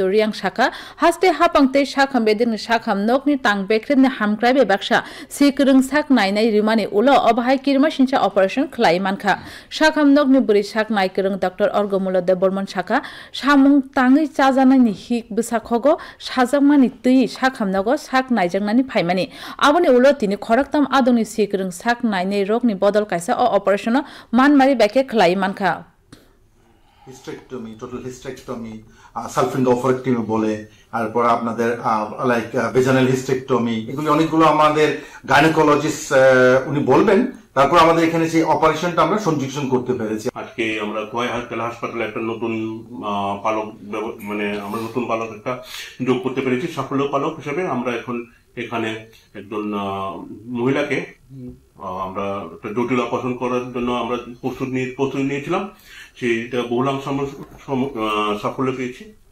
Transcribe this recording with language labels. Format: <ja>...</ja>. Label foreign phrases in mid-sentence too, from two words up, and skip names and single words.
<trp>रियां साका हास्ते हापांते साखाम बेदिनि साखामनगनि तांबेख्रेदनि हामक्राइबे बाक्सा सिकरंग साक नायनाय रिमानि उलो अबाहाय किरमा सिनसा अपारेशन खलाइ मानखा साखामनगनि बुरि साक नायकरंग डॉक्टर अर्गमुलो देबर्मन साका सामुं ताङै चाजानायनि हिक बसाखगो साजाकमानि तै साखामनगो साक नायजांनानि फाइमानि आबोनि उलो तिनि खरकताम आदोनि सिकरंग साक नाय रोगनि बदल कायसा ऑपरेशन मानमारि बैके खलाई मानखा</trp> <bn>হিস্টেক্টমি</bn> <en>total hysterectomy salpingo-oophorectomy</en> <bn>বলে তারপর আপনাদের</bn> <en>like vaginal hysterectomy</en> <bn>এগুলি অনেকগুলো আমাদের গাইনোকোলজিস্ট উনি বলবেন তারপর আমাদের এখানে সেই অপারেশনটা আমরা সংযোজন করতে পেরেছি আজকে আমরা খোয়াই হাসপাতালে একটা নতুন পালক মানে আমরা নতুন পালক একটা যোগ করতে পেরেছি সাফল্য পালক হিসেবে আমরা এখন এখানে একজন মহিলাকে আমরা একটা জটিল অপারেশন করার জন্য আমরা প্রস্তুতি নিয়েছিলাম সেটা বহুলাংশ সাফল্য পেয়েছি।</bn>